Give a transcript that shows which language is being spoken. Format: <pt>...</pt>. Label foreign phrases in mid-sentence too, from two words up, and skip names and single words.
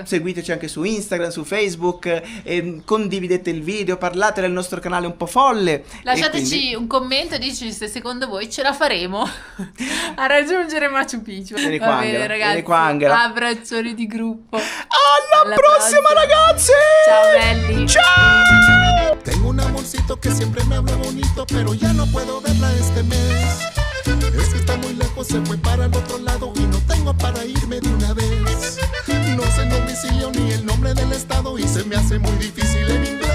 <it>Seguiteci anche su Instagram, su Facebook, condividete il video, parlate del nostro canale un po' folle. Lasciateci E quindi un commento e dici se secondo voi ce la faremo a raggiungere Machu Picchu. Vieni Va qua, bene, Angela, ragazzi. vieni qua, Angela. Abbraccioni di gruppo. alla prossima ragazzi! Ciao belli. Ciao!</it> <es>Tengo un amorcito que siempre me habla bonito, pero ya no puedo verla este mes. Es que está muy lejos, se fue para el otro lado y no tengo para irme de una vez. No sé el domicilio ni el nombre del estado y se me hace muy difícil</es>